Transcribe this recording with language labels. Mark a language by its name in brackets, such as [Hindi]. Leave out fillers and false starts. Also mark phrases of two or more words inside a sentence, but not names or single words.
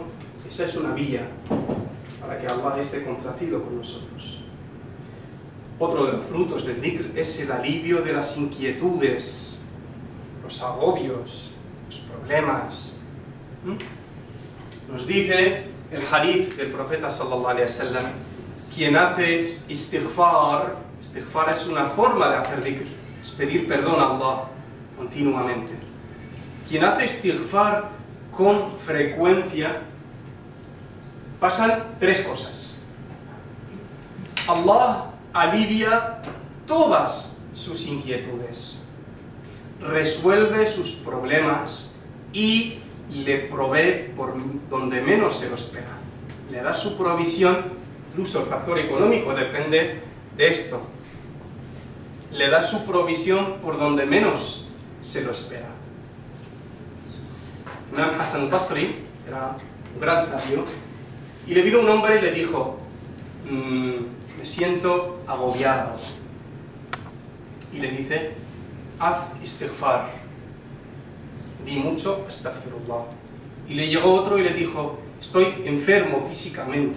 [Spanish] Esa es una vía para que Allah esté complacido con nosotros. Otro de los frutos del dhikr es el alivio de las inquietudes, los agobios, los problemas. Nos dice el hadith del profeta [Arabic] صلى الله عليه وسلم: [Spanish] quien hace istighfar, istighfar es una forma de hacer dhikr, es pedir perdón a Allah continuamente. Quien hace istighfar con frecuencia, pasan tres cosas. Allah alivia todas sus inquietudes, resuelve sus problemas y le provee por donde menos se lo espera. Le da su provisión, incluso el factor económico depende de esto. Le da su provisión por donde menos se lo espera. Imam Hassan al-Basri era un gran sabio y le vino un hombre y le dijo: me siento agobiado. Y le dice: haz istighfar, di mucho astaghfirullah. Y le llegó otro y le dijo: estoy enfermo físicamente.